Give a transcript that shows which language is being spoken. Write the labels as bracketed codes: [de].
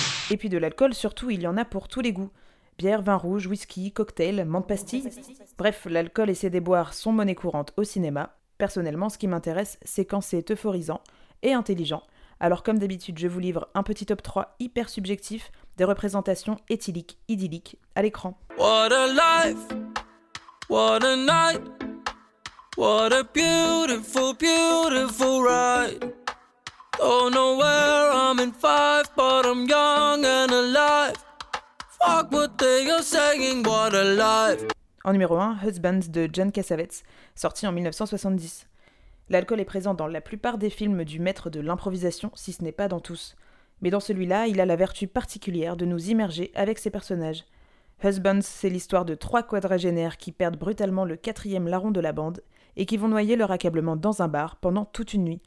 [fr] Et puis de l'alcool, surtout, il y en a pour tous les goûts. Bière, vin rouge, whisky, cocktail, menthe pastille. Bref, l'alcool et ses déboires sont monnaie courante au cinéma. Personnellement, ce qui m'intéresse, c'est quand c'est euphorisant et intelligent. Alors comme d'habitude, je vous livre un petit top 3 hyper subjectif des représentations éthyliques, idylliques, à l'écran. [en] What a life, what a night, what a beautiful, beautiful ride. Don't know where I'm in five, but I'm young and alive. Fuck what they are saying, what a life. [fr] En numéro 1, Husbands de John Cassavetes, sorti en 1970. L'alcool est présent dans la plupart des films du maître de l'improvisation, si ce n'est pas dans tous. Mais dans celui-là, il a la vertu particulière de nous immerger avec ses personnages. Husbands, c'est l'histoire de trois quadragénaires qui perdent brutalement le quatrième larron de la bande et qui vont noyer leur accablement dans un bar pendant toute une nuit.